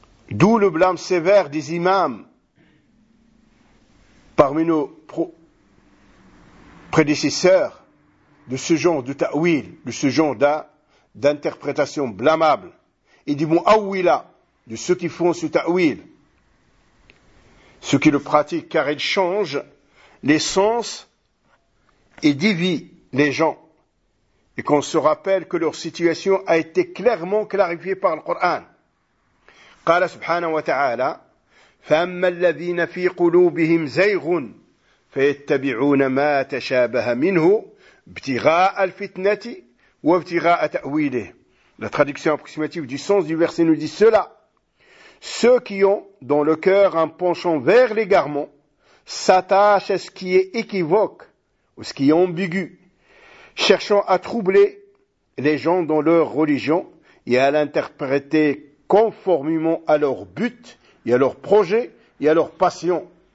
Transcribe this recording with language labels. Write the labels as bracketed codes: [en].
[fr] D'où le blâme sévère des imams parmi nos prédécesseurs de ce genre de ta'wil, de ce genre d'interprétation blâmable, et du mot awwila, de ceux qui font ce ta'wil, ceux qui le pratiquent, car ils changent les sens et divisent les gens. Et qu'on se rappelle que leur situation a été clairement clarifiée par le Coran. [ar] قال سبحانه وتعالى فأما الذين في قلوبهم زيغ فيتبعون ما تشابه منه ابتغاء الفتنة وابتغاء تأويله. [fr] La traduction approximative du sens du verset nous dit cela. Ceux qui ont dans le cœur un penchant vers l'égarement s'attachent à ce qui est équivoque ou ce qui est ambigu, cherchant à troubler les gens dans leur religion et à l'interpréter conformément à leur but et à leur projet et à leur passion.